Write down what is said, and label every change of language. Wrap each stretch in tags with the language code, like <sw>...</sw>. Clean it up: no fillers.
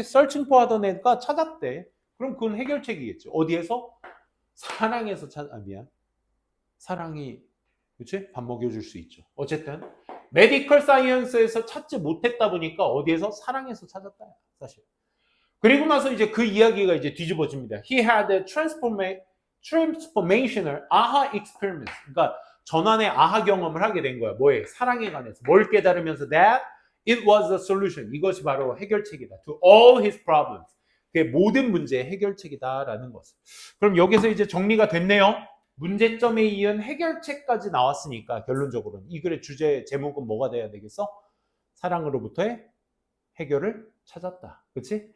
<en>searching for</en> <ko>하던 애가 찾았대. 그럼 그건 해결책이겠지. 어디에서? 사랑에서 미안. 사랑이, 그치? 밥 먹여줄 수 있죠. 어쨌든 메디컬 사이언스에서 찾지 못했다 보니까 어디에서? 사랑에서 찾았다. 사실. 그리고 나서 이제 그 이야기가 이제 뒤집어집니다.</ko> <en>He had a transformational aha experience.</en> <ko>그러니까 전환의 아하 경험을 하게 된 거야. 뭐에? 사랑에 관해서. 뭘 깨달으면서</ko> <en>that it was a solution.</en> <ko>이것이 바로 해결책이다.</ko> <en>To all his problems.</en> <ko>그게 모든 문제의 해결책이다라는 것을. 그럼 여기서 이제 정리가 됐네요. 문제점에 이은 해결책까지 나왔으니까 결론적으로는 이 글의 주제 제목은 뭐가 돼야 되겠어? 사랑으로부터의 해결을 찾았다. 그치?</ko>